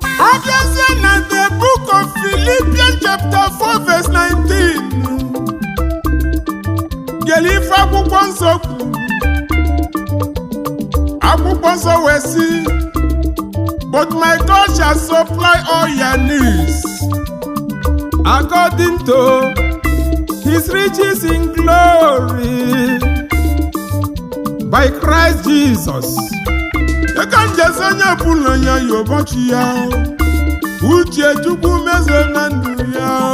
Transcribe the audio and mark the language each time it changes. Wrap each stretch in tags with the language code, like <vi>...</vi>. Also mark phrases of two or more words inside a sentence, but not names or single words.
<ig>Abịazie na</ig> <en>the book of Philippians chapter four verse nineteen.</en> <ig>Gere ife akwụkwọ nsọ kwuru. Akwụkwọ nsọ wee sị,</ig> <en>"But my God shall supply all your needs according to his riches in glory by Christ Jesus."</en> <ig>Eka njezi onye ọbụla ya yi ụbọchị ya. Uche Chukwu mezuo na ndụ ya.</ig>